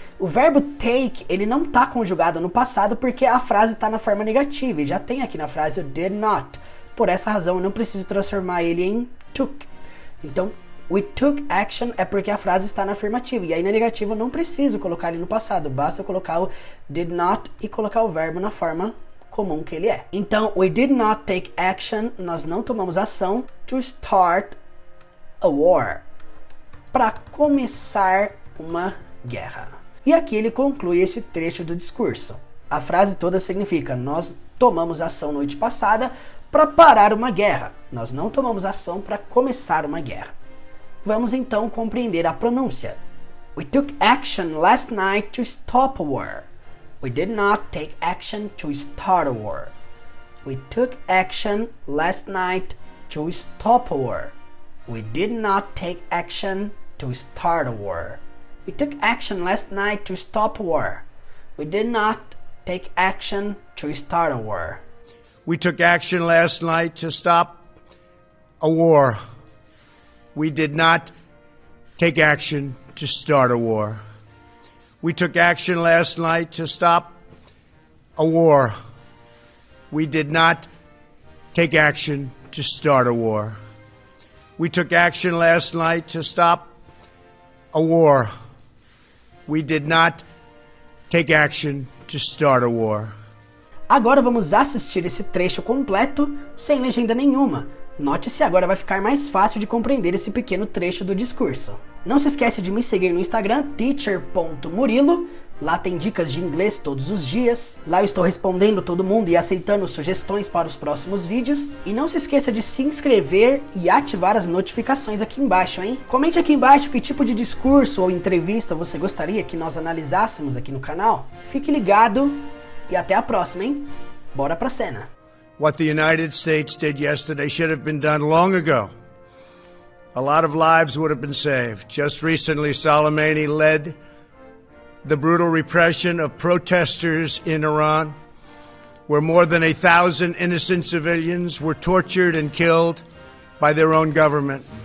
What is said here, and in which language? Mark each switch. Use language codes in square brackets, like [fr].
[pt] O verbo take, ele não está conjugado no passado porque a frase está na forma negativa. E já tem aqui na frase o [en] did not. [pt] Por essa razão, eu não preciso transformar ele em took. Então, [en] we took action [pt] é porque a frase está na afirmativa. E aí na negativa eu não preciso colocar ele no passado. Basta eu colocar o did not e colocar o verbo na forma comum que ele é. [en] Então, we did not take action. [pt] Nós não tomamos ação [en] to start a war. [pt] Para começar uma guerra. E aqui ele conclui esse trecho do discurso. A frase toda significa: nós tomamos ação noite passada para parar uma guerra. Nós não tomamos ação para começar uma guerra. Vamos então compreender a pronúncia. [en] We took action last night to stop a war. We did not take action to start a war. We took action last night to stop a war. We did not take action to start a war. We took action last night to stop a war. We did not take action to start a war. We took action last night to stop a war. We did not take action to start a war. We took action last night to stop a war. We did not take action to start a war. We took action last night to stop a war. We did not take action to start a war. [pt] Agora vamos assistir esse trecho completo, sem legenda nenhuma. Note-se, agora vai ficar mais fácil de compreender esse pequeno trecho do discurso. Não se esquece de me seguir no Instagram, teacher.murilo. Lá tem dicas de inglês todos os dias. Lá eu estou respondendo todo mundo e aceitando sugestões para os próximos vídeos. E não se esqueça de se inscrever e ativar as notificações aqui embaixo, hein? Comente aqui embaixo que tipo de discurso ou entrevista você gostaria que nós analisássemos aqui no canal. Fique ligado e até a próxima, hein? Bora pra cena! [en] What the United States did yesterday should have been done long ago. A lot of lives would have been saved. Just recently, Soleimani led the brutal repression of protesters in Iran, where more than 1,000 innocent civilians were tortured and killed by their own government.